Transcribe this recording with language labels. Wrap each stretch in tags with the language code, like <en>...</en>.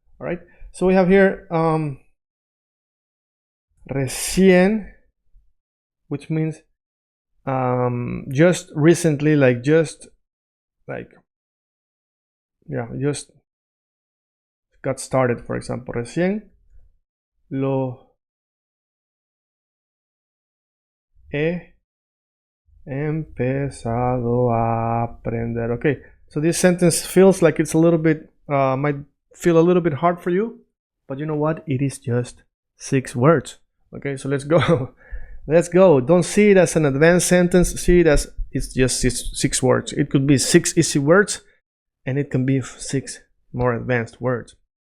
<en>All right, so we have here recién, which means just recently, like just like, yeah, just got started, for example.</en> <es>Recién lo he empezado a aprender.</es> <en>Okay, so this sentence feels like it's a little bit, might feel a little bit hard for you, but you know what? It is just 6 words. Okay, so let's go. Let's go. Don't see it as an advanced sentence. See it as it's just 6 words. It could be 6 easy words, and it can be 6 more advanced words.</en>